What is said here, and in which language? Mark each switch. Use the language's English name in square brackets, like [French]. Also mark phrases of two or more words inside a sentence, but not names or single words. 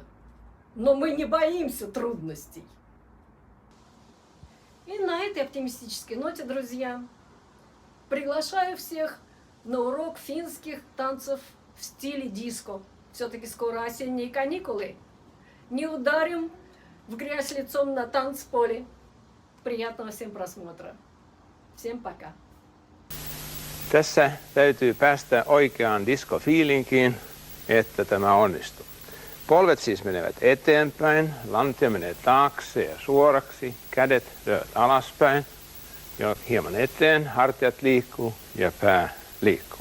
[Russian] Но мы не боимся трудностей. И на этой оптимистической ноте, друзья, приглашаю всех на урок финских танцев в стиле диско. Все-таки скоро осенние каникулы. Не ударим в грязь лицом на танцполе. Приятного всем просмотра. Всем пока. [Finnish] Tässä täytyy päästä oikeaan diskofiilinkiin, että tämä onnistuu. Polvet siis menevät eteenpäin, lantia menee taakse ja suoraksi, kädet lyövät alaspäin. ja hieman eteen, hartiat liikkuu ja pää liikkuu.